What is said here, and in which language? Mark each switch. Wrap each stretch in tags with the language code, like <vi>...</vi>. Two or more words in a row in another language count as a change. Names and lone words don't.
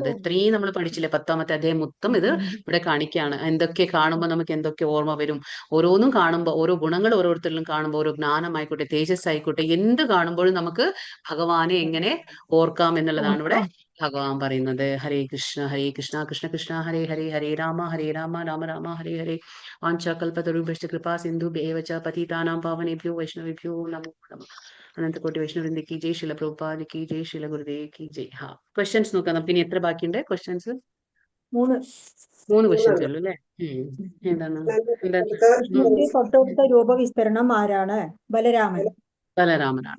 <ml>ഇത്രയും നമ്മൾ പഠിച്ചില്ലേ, 10ാമത്തെ അധ്യായം മൊത്തം ഇത് ഇവിടെ കാണിക്കുകയാണ്. എന്തൊക്കെ കാണുമ്പോൾ നമുക്ക് എന്തൊക്കെ ഓർമ്മ വരും, ഓരോന്നും കാണുമ്പോൾ, ഓരോ ഗുണങ്ങൾ ഓരോരുത്തരിലും കാണുമ്പോൾ, ഓരോ ജ്ഞാനമായിക്കോട്ടെ, തേജസ് ആയിക്കോട്ടെ, എന്ത് കാണുമ്പോഴും നമുക്ക് ഭഗവാനെ എങ്ങനെ ഓർക്കാം എന്നുള്ളതാണ് ഇവിടെ ഭഗവാൻ പറയുന്നത്.</ml> <sa>ഹരേ കൃഷ്ണ കൃഷ്ണ കൃഷ്ണ ഹരേ ഹരേ, ഹരേ രാമ രാമ രാമ ഹരേ ഹരേ. വാഞ്ചാകൽപതരുഭ്യശ്ച കൃപാ സിന്ധുഭ്യേവ ച പതിതാനാം പാവനേഭ്യോ വൈഷ്ണവേഭ്യോ നമോ നമഃ.</sa> <hi>अनंतकोटि वैष्णववृंद की जय, शील प्रभुपाद की जय, शील गुरुदेव की जय.</hi> <ml>ക്വസ്റ്റ്യൻസ് നോക്കാം നമുക്ക്. ഇനി എത്ര ബാക്കിയുണ്ട് ക്വസ്റ്റ്യൻസ്? 3 ക്വസ്റ്റ്യൻസ് ഉള്ളൂ അല്ലേ? എന്താണ്? കൃഷ്ണന്റെ തൊട്ടടുത്ത രൂപവിസ്തരണം ആരാണ്? ബലരാമനാണ്.</ml>